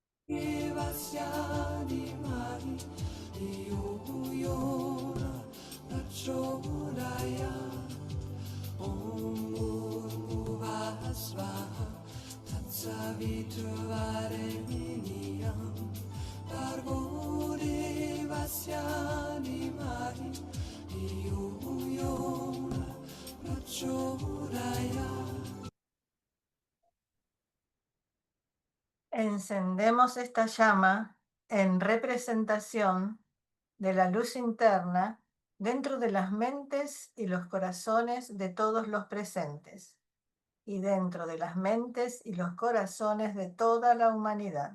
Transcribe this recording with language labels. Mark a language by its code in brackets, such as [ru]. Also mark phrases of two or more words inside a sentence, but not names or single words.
[sa] Vasyani Mari Yuyora Prachodaya Om Bhurbhuvah Swaha Tatsaviturvarenyam Bhargo Devasyani Mari Yuyora Prachodaya. [es] Encendemos esta llama en representación de la luz interna dentro de las mentes y los corazones de todos los presentes y dentro de las mentes y los corazones de toda la humanidad.